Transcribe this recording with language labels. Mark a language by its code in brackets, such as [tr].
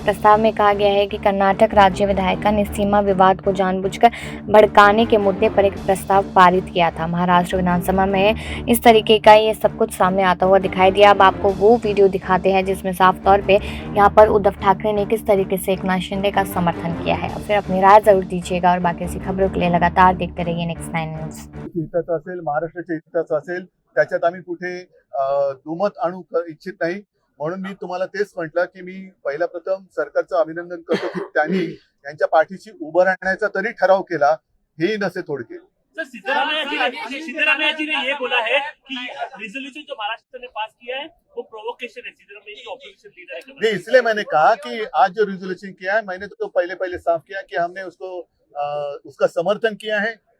[hi] प्रस्ताव में कहा गया है कि कर्नाटक राज्य विधायिका ने सीमा विवाद को जानबूझकर भड़काने के मुद्दे पर एक प्रस्ताव पारित किया था। महाराष्ट्र विधानसभा में इस तरीके का ये सब कुछ सामने आता हुआ दिखाई दिया। अब आपको वो वीडियो दिखाते हैं जिसमें साफ तौर पर यहाँ पर उद्धव ठाकरे ने किस तरीके से एकनाथ शिंदे का समर्थन किया है। फिर अपनी राय जरूर दीजिएगा और बाकी ऐसी खबरों के लिए लगातार देखते रहिए नेक्स्ट 9 न्यूज। [mr] हिताचं असेल, महाराष्ट्राच्या हिताचं असेल, त्याच्यात आम्ही कुठे दुमत आणू इच्छित नाही। म्हणून मी तुम्हाला तेच म्हटलं की मी पहिला प्रथम सरकारचं अभिनंदन करतो की त्यांनी यांच्या पाठीशी उभं राहण्याचा तरी ठराव केला। हे नसे थोडके [hi] सर, सिद्धरामैया जी ने ये बोला है कि रेजोल्यूशन जो महाराष्ट्र ने पास किया है वो प्रोवोकेशन है। सिद्धरामैया जी ऑपोजिशन लीडर है। नहीं, इसलिए मैंने कहा कि आज जो रिजोल्यूशन किया है, मैंने तो पहले साफ किया कि हमने उसका समर्थन किया है।